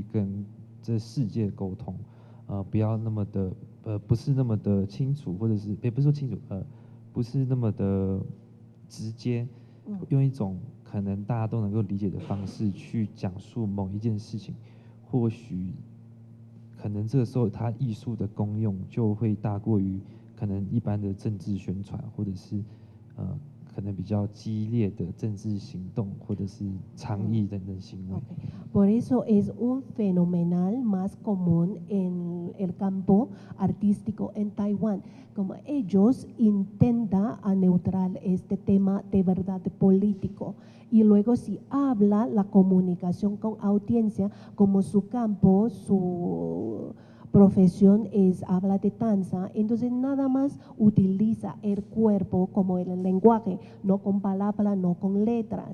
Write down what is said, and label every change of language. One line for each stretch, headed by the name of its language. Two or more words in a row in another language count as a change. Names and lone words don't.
Chinese: 跟这世界沟通，不要那么的不是那么的清楚，或者是也不是说清楚，不是那么的直接，用一种可能大家都能够理解的方式去讲述某一件事情，或许可能这个时候它艺术的功用就会大过于可能一般的政治宣传，或者是可能比较激烈的政治行动，或者是倡议等等行为。
Spanish: Por eso es un fenomenal más común en el campo artístico en Taiwán, como ellos intentan a neutral este tema de verdad político y luego si habla la comunicación con audiencia como su campo, su profesión es habla de danza, entonces nada más utiliza el cuerpo como el lenguaje, no con palabras, no con letras.